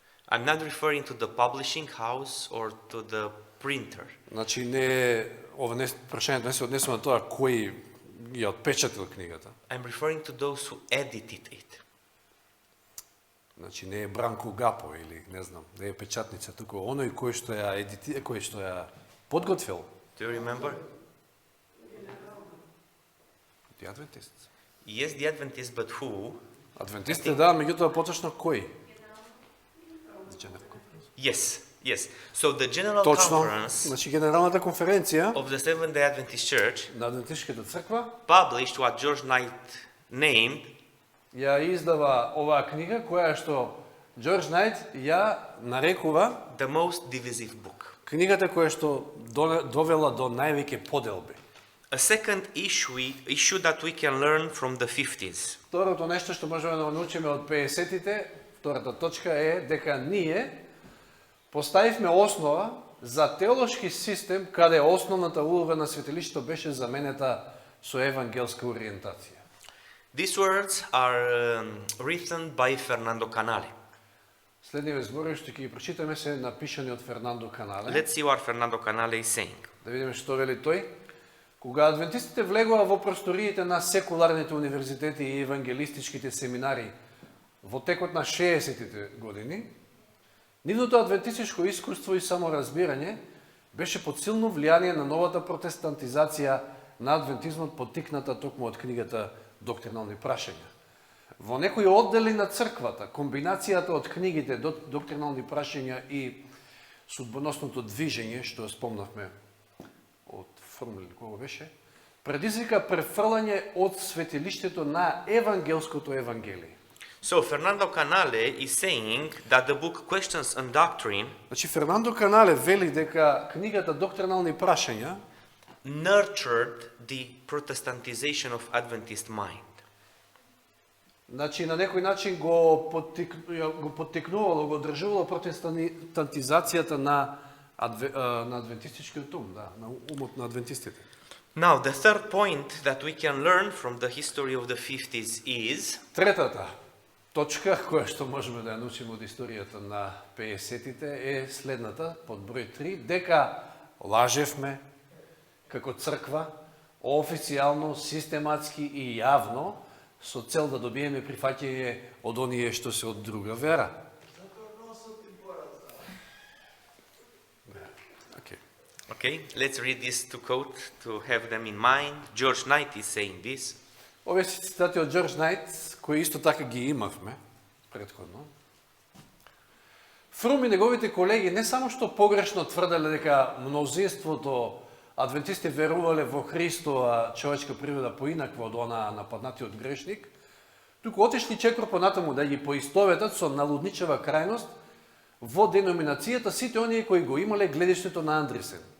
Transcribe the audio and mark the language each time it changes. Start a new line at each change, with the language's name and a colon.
English: I'm not referring to the publishing house or to the printer.
Macedonian: Значи не ова не прашањето не се однесува на тоа кој ја отпечатил книгата.
English: I'm referring to those who edited it.
Macedonian: Значи не е Бранко Гапо или не знам, не е печатница, туку оној кој што ја кој што ја подготвил.
English: Do you remember? The Adventist. Yes, the Adventists, but who?
Macedonian: Адвентистите, да, меѓутоа поточно кој?
English: Yes, yes. So the General
Macedonian: Точно,
English: Conference
Macedonian: значи генералната конференција
English: of the Seventh-day Adventist Church
Macedonian: на Адвентистичката црква
English: published what George Knight named
Macedonian: ја издава оваа книга која што Джордж Найт ја нарекува
English: the most divisive book.
Macedonian: книгата која што довела до највеќе поделби.
English: A second issue that we can learn from the 50s.
Macedonian: Второто нешто што можеме да научиме од 50-тите, втората точка е дека ние поставивме основа за теолошки систем каде основната улога на светилиштето беше заменета со евангелска ориентација.
English: These words are written by Fernando Canale.
Macedonian: Следниве зборови што ќе ги прочитаме се напишани од Фернандо Канале.
English: Let's see what Fernando Canale is saying.
Macedonian: Да видиме што вели тој. Кога адвентистите влегува во просториите на секуларните универзитети и евангелистичките семинари во текот на 60-тите години, нивното адвентистичко искуство и саморазбирање беше под силно влијание на новата протестантизација на адвентизмот, поттикната токму од книгата Доктринални прашања. Во некои оддели на црквата, комбинацијата од книгите Доктринални прашања и судбоносното движење, што ја спомнавме од Фрум, кого беше, предизвика префрлање од светилиштето на евангелското евангелие.
English: So Fernando Canale is saying that the book Questions and Doctrine
Macedonian: Значи Фернандо Канале вели дека книгата Доктринални прашања
English: nurtured the Protestantization of Adventist mind.
Macedonian: значи на некој начин го поттикнувало, го одржувало протестантизацијата на адвентистичкиот ум, да, на умот на адвентистите.
English: Now, the third point that we can learn from the history of the 50s is
Macedonian: Третата точка која што можеме да ја научиме од историјата на 50-тите е следната, под број 3, дека лажевме како црква официјално, систематски и јавно со цел да добиеме прифаќање од оние што се од друга вера.
English: okay, let's read this to quote to have them in mind. George Knight is saying this.
Macedonian: Овие се цитати од Джордж Найт, кои исто така ги имавме претходно. Фрум и неговите колеги не само што погрешно тврделе дека мнозинството адвентисти верувале во Христова човечка природа поинаква од онаа нападнатиот грешник, туку отишли чекор понатаму да ги поистоветат со налудничева крајност во деноминацијата сите оние кои го имале гледиштето на Андрисен.